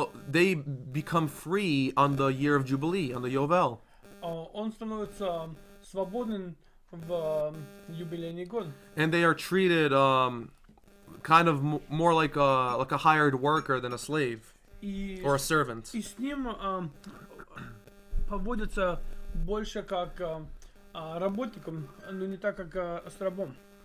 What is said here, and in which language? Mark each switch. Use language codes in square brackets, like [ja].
[en] they become free on the year of Jubilee, on the Yovel. [ru] Он становится свободен в юбилейный год. [en] And they are treated kind of more like a hired worker than a slave or a servant. [ru] И с ним поводится больше как работником, но не так как с рабом.